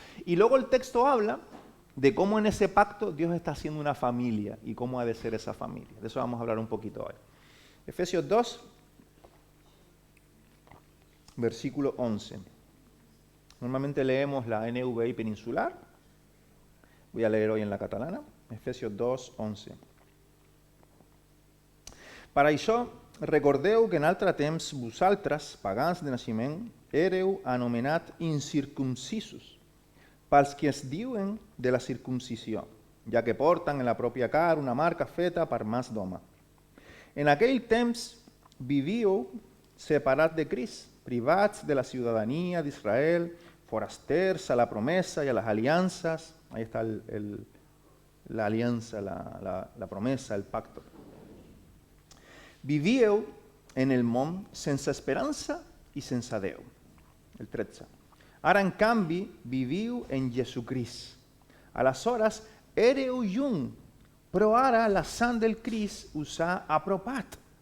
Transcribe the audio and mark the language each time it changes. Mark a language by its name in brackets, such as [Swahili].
[Spanish] Y luego el texto habla de cómo en ese pacto Dios está haciendo una familia y cómo ha de ser esa familia. De eso vamos a hablar un poquito hoy. Efesios 2, versículo 11. Normalmente leemos la NVI peninsular. Voy a leer hoy en la catalana. Efesios 2, 11. [Catalan] Per això, recordeu que en altre temps vosaltres, pagans de naixement, éreu anomenat incircumcisos, pels que es diuen de la circuncisió, ja que porten en la pròpia cara una marca feta per mans d'home. En aquell temps vivíeu separats de Crist, privats de la ciutadania d'Israel, forasters a la promesa [Spanish] y a las alianzas. Ahí está la alianza, la promesa, el pacto. [Catalan] Vivíeu en el món sense esperança i sense Déu. El 13. Ara, en canvi, viviu en Jesucrist. Aleshores, éreu lluny, però ara la sang del Crist us ha apropat.